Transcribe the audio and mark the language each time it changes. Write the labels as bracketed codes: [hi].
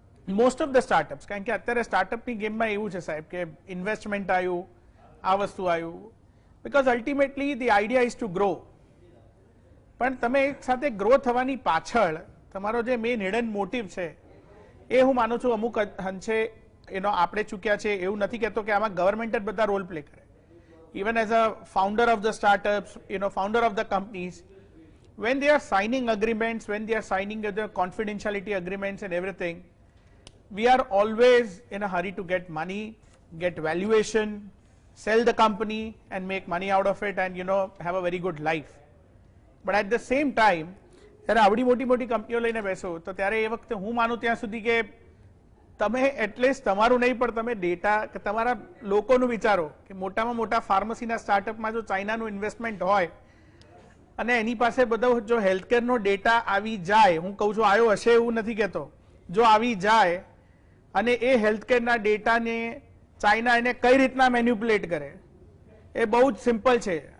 [en] most of the startups, [gu] કારણ કે અત્યારે સ્ટાર્ટઅપની ગેમમાં એવું છે સાહેબ કે ઇન્વેસ્ટમેન્ટ આવ્યું, આ વસ્તુ આવ્યું, [en] Because ultimately the idea is to grow. [gu] પણ તમે એક સાથે ગ્રો થવાની પાછળ તમારો જે મેઇન હિડન મોટિવ છે એ હું માનું છું અમુક અંશે એનો આપણે ચૂક્યા છે. એવું નથી કહેતો કે આમાં ગવર્મેન્ટ જ બધા રોલ પ્લે કરે. [en] Even as a founder of the startups, founder of the companies, when they are signing agreements, when they are signing the confidentiality agreements and everything, we are always in a hurry to get money, get valuation, sell the company and make money out of it and have a very good life. But at the same time [gu] ત્યારે આવડી મોટી મોટી કંપનીઓ લઈને બેસો તો ત્યારે એ વખતે હું માનું ત્યાં સુધી કે તમે એટલીસ્ટ તમારું નહીં પણ તમે ડેટા કે તમારા લોકોનું વિચારો કે મોટામાં મોટા ફાર્મસીના સ્ટાર્ટઅપમાં જો ચાઇનાનું ઇન્વેસ્ટમેન્ટ હોય અને એની પાસે બધો જો હેલ્થકેરનો ડેટા આવી જાય, હું કહું છું આવ્યો હશે એવું નથી કહેતો, જો આવી જાય અને એ હેલ્થકેરના ડેટાને ચાઇના એને કઈ રીતના મેન્યુપ્યુલેટ કરે એ બહુ જ સિમ્પલ છે.